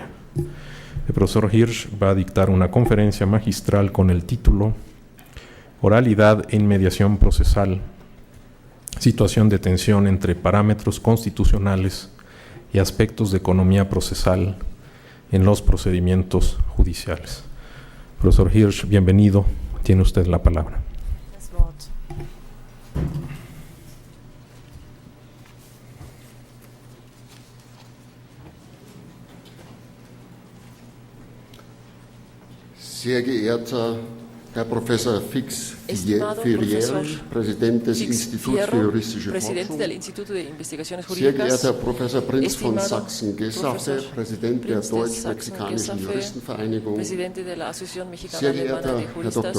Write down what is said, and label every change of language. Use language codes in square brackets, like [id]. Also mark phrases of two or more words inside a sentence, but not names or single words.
[es] El profesor Hirsch va a dictar una conferencia magistral con el título Oralidad en mediación procesal, situación de tensión entre parámetros constitucionales y aspectos de economía procesal en los procedimientos judiciales. Profesor Hirsch, bienvenido. Tiene usted la palabra. [de] Sehr geehrter Herr Professor Fix-Fierrier, Präsident des Instituts für juristische Forschung, sehr geehrter Herr Professor Prinz von Sachsen-Gessaffe, Präsident der Deutsch-Mexikanischen Juristenvereinigung, sehr geehrter Herr Dr.